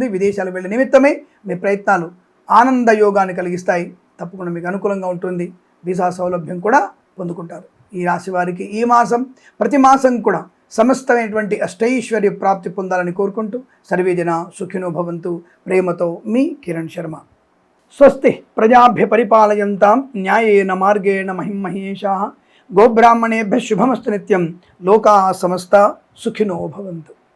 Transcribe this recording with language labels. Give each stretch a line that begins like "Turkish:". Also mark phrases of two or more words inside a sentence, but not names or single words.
Telugu: విదేశాలకు వెళ్ళే నిమిత్తమే మీ ప్రయత్నాలు ఆనంద యోగాన్ని కలిగిస్తాయి. తప్పకుండా మీకు అనుకూలంగా ఉంటుంది. వీసా సౌలభ్యం కూడా పొందుకుంటారు. ఈ రాశి వారికి ఈ మాసం, ప్రతి మాసం కూడా సమస్తమైనటువంటి అష్టైశ్వర్య ప్రాప్తి పొందాలని కోరుకుంటూ
Sanskrit: సర్వేజన సుఖినో భవంతు.
Telugu: ప్రేమతో మీ కిరణ్ శర్మ.
Sanskrit: స్వస్తి ప్రజాభ్య పరిపాలయంతాం న్యాయేన మార్గేణ మహిమహేషాః. గోబ్రాహ్మణేభ్యः శుభమస్తు నిత్యం. లోకాः సమస్తా సుఖినో భవంతు.